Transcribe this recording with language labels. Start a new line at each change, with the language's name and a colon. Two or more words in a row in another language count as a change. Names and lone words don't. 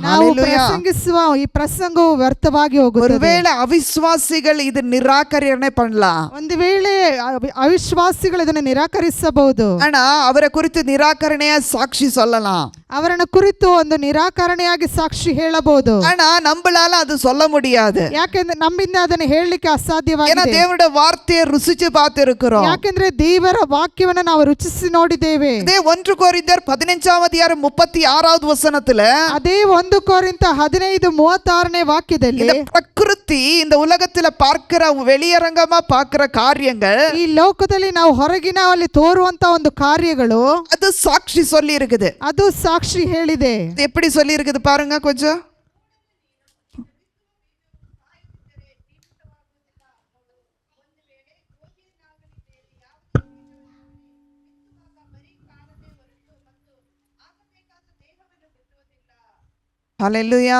Kannada: ನಾವು ಪ್ರಸಂಗಿಸುವ ಈ ಪ್ರಸಂಗವು ವ್ಯರ್ಥವಾಗಿ ಹೋಗುತ್ತದೆ. ஒருவேளை ಅವಿಶ್ವಾಸಿಗಳು ಇದು ನಿರಾಕರಣೆ பண்ணலாம். ಒಂದು ವೇಳೆ ಅವಿಶ್ವಾಸಿಗಳು ಇದನ್ನು ನಿರಾಕರಿಸಬಹುದು.
Tamil: ஆனா அவரை குறித்து நிராகரணையா சாட்சி சொல்லலாம்.
Kannada: ಅವರನ್ನ ಕುರಿತು ಒಂದು ನಿರಾಕರಣೆಯಾಗಿ ಸಾಕ್ಷಿ ಹೇಳಬಹುದು.
Tamil: ஆனா நம்மளால அது சொல்ல முடியாது.
Kannada: ಯಾಕೆಂದ್ರೆ ನಮ್ಮಿಂದ ಅದನ್ನು ಹೇಳಲಿಕ್ಕೆ ಅಸಾಧ್ಯವಾಗಿದೆ.
Tamil: ஏன்னா தேவனுடைய வார்த்தையை ருசிச்சு பார்த்திருக்கிறோம்.
Kannada: ಯಾಕೆಂದ್ರೆ ದೇವರ ವಾಕ್ಯವನ್ನು ನಾವು ರುಚಿಸಿ ನೋಡಿದ್ದೇವೆ.
Tamil: அதே 1 கொரிந்தியர் 15ஆம் அதிகாரம் 36வது வசனத்துல,
Kannada: ಅದೇ 1 ಕೊರಿಂಥ 15:36ನೇ ವಾಕ್ಯದಲ್ಲಿ,
Tamil: இந்த பிரகிருதி, இந்த உலகத்துல பார்க்கிற வெளியரங்கமா பார்க்கிற காரியங்கள்,
Kannada: ಈ ಲೋಕದಲ್ಲಿ ನಾವು ಹೊರಗಿನ ಅಲ್ಲಿ ತೋರುವಂತ ಒಂದು ಕಾರ್ಯಗಳು,
Tamil: அது சாட்சி சொல்லி இருக்குது.
Kannada: ಅದು ಸಾಕ್ಷಿ ಹೇಳಿದೆ.
Tamil: எப்படி சொல்லி இருக்குது பாருங்க கொஞ்சம். ஹல்லேலூயா.